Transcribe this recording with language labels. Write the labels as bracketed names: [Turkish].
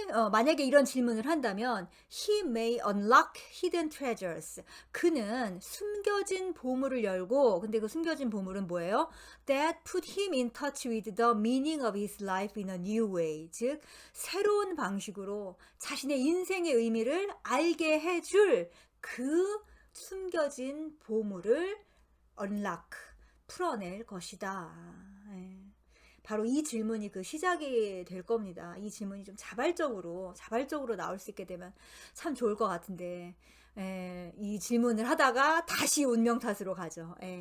[Korean] 만약에 이런 질문을 한다면 [English] he may unlock hidden treasures. [Korean] 그는 숨겨진 보물을 열고 근데 그 숨겨진 보물은 뭐예요? [English] That put him in touch with the meaning of his life in a new way. [Korean] 즉 새로운 방식으로 자신의 인생의 의미를 알게 해줄 그 숨겨진 보물을 unlock 풀어낼 것이다. 예. 바로 이 질문이 그 시작이 될 겁니다. 이 질문이 좀 자발적으로 나올 수 있게 되면 참 좋을 것 같은데, 이 질문을 하다가 다시 운명 탓으로 가죠.